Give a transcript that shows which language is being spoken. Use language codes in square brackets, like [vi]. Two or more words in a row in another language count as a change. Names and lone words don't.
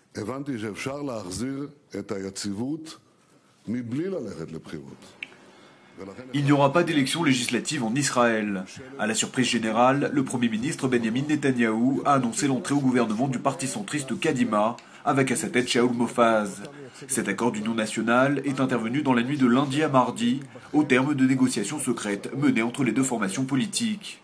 [he] הבנתי שאפשר להחזיר את היציבות מבלי ללכת לבחירות. [fr] Il n'y aura pas d'élection législative en Israël. À la surprise générale, le Premier ministre Benjamin Netanyahou a annoncé l'entrée au gouvernement du parti centriste Kadima, avec à sa tête Shaul Mofaz. Cet accord d'union nationale est intervenu dans la nuit de lundi à mardi, au terme de négociations secrètes menées entre les deux formations politiques.